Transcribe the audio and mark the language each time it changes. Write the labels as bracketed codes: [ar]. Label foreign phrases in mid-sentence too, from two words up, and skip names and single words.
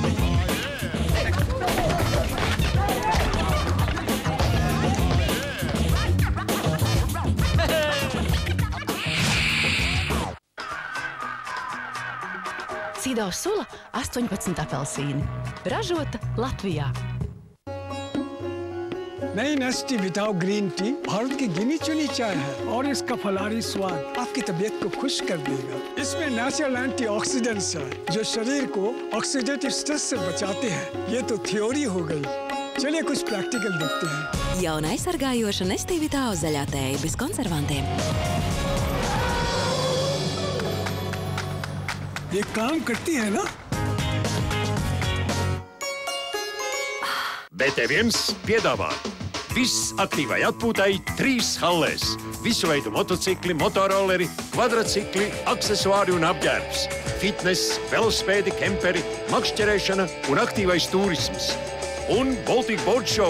[lv] Cido sula 18 apelsīni. Ražota Latvijā. [hi] नई नेस्टी [en] without green tea [hi] भारत की गिनी चुनी चाय है और इसका फलारी स्वाद आपकी तबीयत को खुश कर देगा। इसमें [en] natural antioxidants [hi] है जो शरीर को [en] oxidative stress [hi] से बचाते हैं। ये तो थ्योरी हो गई, चलिए कुछ प्रैक्टिकल देखते हैं। [lv] Jauna aizsargājoša Nestea Vitāo zaļā tēja bez konservantiem. [hi] ये काम करती है ना? [lv] BT1 piedāvā visaktīvai atpūtai 3 hallēs. Visu veidu motocikli, motorolleri, kvadrcikli, aksesuāri un apģērbs. Fitness, velospēdi, kemperi, makšķerēšana un aktīvais turisms. Un Baltic Boat Show.